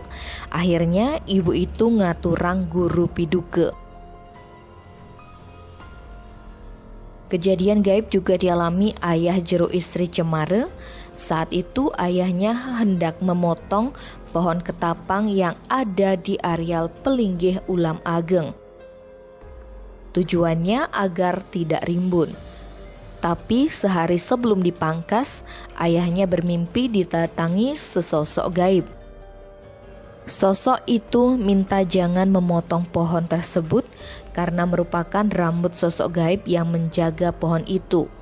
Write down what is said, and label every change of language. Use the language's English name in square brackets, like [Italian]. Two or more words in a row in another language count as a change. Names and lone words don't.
[Indonesian] Akhirnya ibu itu [Balinese] ngaturang guru piduke. [Indonesian] Kejadian gaib juga dialami ayah Jero Istri Cemara. Saat itu ayahnya hendak memotong pohon ketapang yang ada di areal pelinggih ulam ageng. Tujuannya agar tidak rimbun. Tapi sehari sebelum dipangkas, ayahnya bermimpi didatangi sesosok gaib. Sosok itu minta jangan memotong pohon tersebut karena merupakan rambut sosok gaib yang menjaga pohon itu.